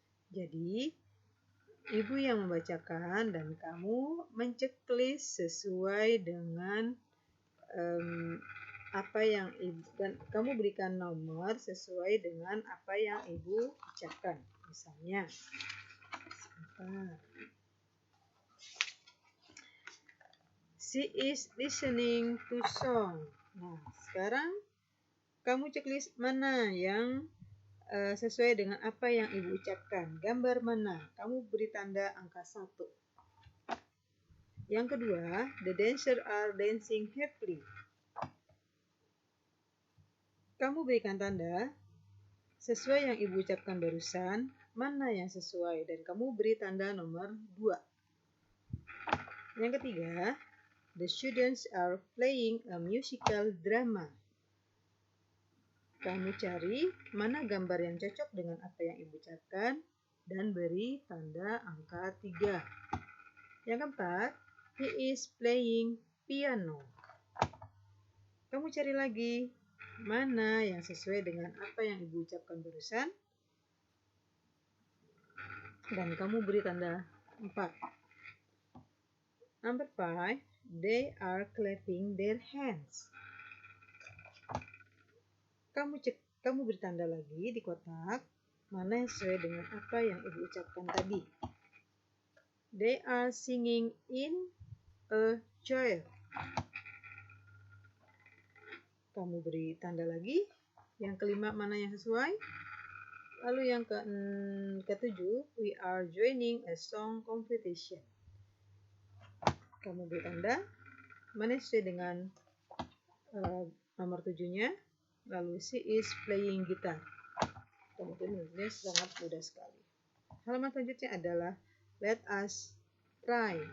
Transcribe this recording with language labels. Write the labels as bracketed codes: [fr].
[id] Jadi, Ibu yang membacakan dan kamu menceklis sesuai dengan apa yang Ibu, dan kamu berikan nomor sesuai dengan apa yang Ibu ucapkan. [en] Misalnya, she is listening to song. [id] Nah, sekarang kamu ceklis mana yang sesuai dengan apa yang Ibu ucapkan. Gambar mana? Kamu beri tanda angka 1. Yang kedua, [en] the dancers are dancing happily. [id] Kamu berikan tanda sesuai yang Ibu ucapkan barusan, mana yang sesuai, dan kamu beri tanda nomor 2. Yang ketiga, [en] The students are playing a musical drama. [id] Kamu cari mana gambar yang cocok dengan apa yang ibu ucapkan dan beri tanda angka 3. Yang keempat, [en] he is playing piano. [id] Kamu cari lagi mana yang sesuai dengan apa yang ibu ucapkan barusan dan kamu beri tanda 4. [en] Number 5, they are clapping their hands. [id] Kamu beri tanda lagi di kotak mana yang sesuai dengan apa yang ibu ucapkan tadi. [en] They are singing in a choir. [id] Kamu beri tanda lagi. Yang kelima mana yang sesuai. Lalu yang ketujuh, [en] we are joining a song competition. [id] Kamu beri tanda mana yang sesuai dengan nomor 7-nya. [en] Lalu she is playing guitar. [id] Kamu tulisnya sangat mudah sekali. Halaman selanjutnya adalah [en] let us try.